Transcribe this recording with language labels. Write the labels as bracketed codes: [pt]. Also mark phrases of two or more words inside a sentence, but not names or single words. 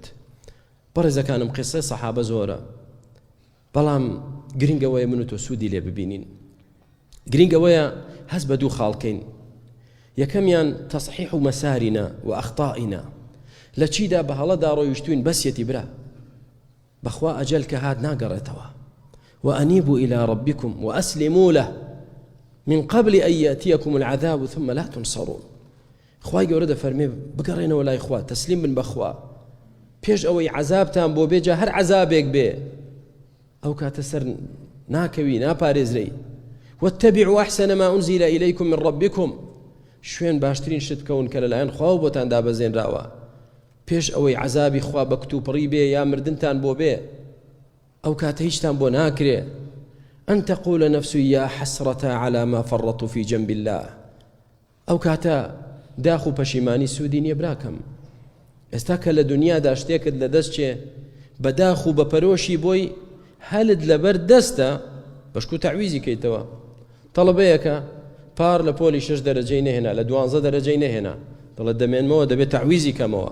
[ckb] بەڕێزەکانم قسەی سەحابە زۆرە بەڵام گرنگەوەیە من و تۆ سوودی لێ ببینین. گرنگەوەیە هەست بە دوو خاڵکەین. یەکەمیان تەصحیح و مەسارینە و ئەخطائینە لە چیدا بە هەڵەدا ڕۆیشتوین بەسیەتی برا بەخوا ئەجەل کە هات ناگەڕێتەوە [ar] وأنيبوا إلى ربكم وأسلموا له من قبل أن يأتيكم العذاب ثم لا تنصرون. [ckb] خواهی گەورە دەفەرمێ بگەڕێنەوە لای خوا، تەسلیم بن بەخوا پێش ئەوەی عەذابتان بۆ بێجا هەر عەذابێک بێ ئەو کاتە سەر ناکەوی ناپارێزرەی. [ar] واتبعوا أحسن ما أنزل إليكم من ربكم، [ckb] شوێن باشترین شت بکەون کە لەلایەن خوا بۆتان دابەزێنراوە پێش ئەوەی عەذابی خوا بە کتوپڕی بێ یا مردنتان بۆ بێ ئەو کاتە هیچتان بۆ ناکرێ. [ar] أن تقول نفس يا حسرة على ما فرطت في جنب الله، [ckb] ئەو کاتە داخ و پەشیمانی سوودی نییە براکەم. ئێستا کە لە دنیادا شتێکت لە دەستچێ بە داخ و بە پەرۆشی بۆی هەلت لەبەر دەستە بەشک و تەعویزی کەیتەوە. تەڵەبەیەکە پار لە پۆلی 6 دەرەجەی نەهێنا لە 12 دەرەجەی نەهێنا دەڵێت دەمێنمەوە دەبێت تەعویزی کەمەوە.